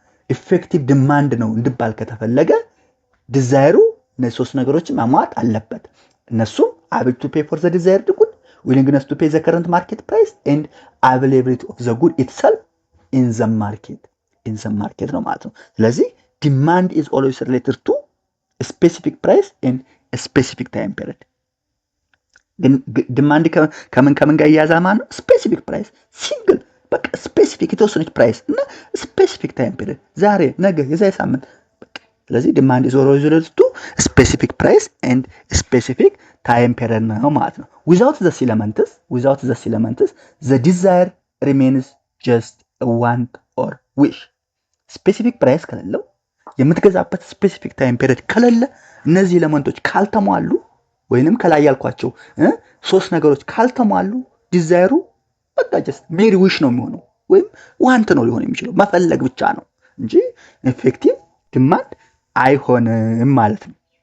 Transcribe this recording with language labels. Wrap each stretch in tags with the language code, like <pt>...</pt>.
<am>ኢፌክቲቭ ዲማንድ ነው እንድባል ከተፈለገ ዲዛይሩ እነዚህ ሶስት ነገሮችን ማሟላት አለበት። እነሱም</am> <en>ability to pay for the desired good, willingness to pay the current market price and availability of the good itself in the market ነው</en> <am>ማለት ነው። ስለዚህ</am> <en>demand is always related to a specific price and a specific time period.</en> <am>demand ከምን ጋር ይያዛል ማለት ነው? ስፔሲፊክ ፕራይስ ሲንግል በቃ ስፔሲፊክ የተወሰነች ፕራይስ እና ስፔሲፊክ ታይም ፒሪድ ዛሬ ነገ የዛሬ ሳምንት በቃ። ስለዚህ</am> <en>demand is always related to specific price and specific time period</en> <am>ነው ማለት ነው።</am> <en>without these elements the desire remains just a want or wish.</en> <am>ስፔሲፊክ ፕራይስ ከሌለው የምትገዛበት ስፔሲፊክ ታይም ፒሪድ ከሌለ እነዚህ ኤሌመንቶች ካልተሟሉ ወይንም ከላይ ያልኳቸው ሶስት ነገሮች ካልተሟሉ ዲዛይሩ በቃ ጀስት ሜሪ ዊሽ ነው የሚሆነው ወይም ዋንት ነው ሊሆን የሚችለው መፈለግ ብቻ ነው እንጂ ኢፌክቲቭ ዲማንድ አይሆንም ማለት ነው።</am>